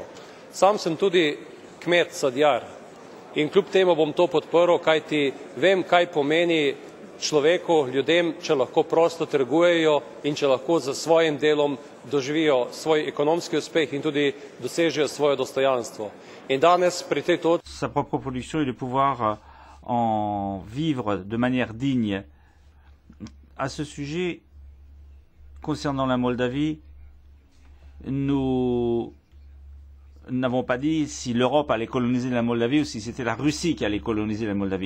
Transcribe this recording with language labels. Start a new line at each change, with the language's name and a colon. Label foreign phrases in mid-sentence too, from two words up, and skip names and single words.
Slovenian: Sam sem tudi kmet sadjar in kljub temu bom to podprl, kajti vem, kaj pomeni človeku, ljudem, če lahko prosto trgujejo in če lahko z svojim delom doživijo svoj ekonomski uspeh in tudi dosežejo svoje dostojanstvo. In danes pri tej točki
French: sa propre production et de pouvoir en vivre de manière digne. À ce sujet, concernant la Moldavie, nous n'avons pas dit si l'Europe allait coloniser la Moldavie ou si c'était la Russie qui allait coloniser la Moldavie.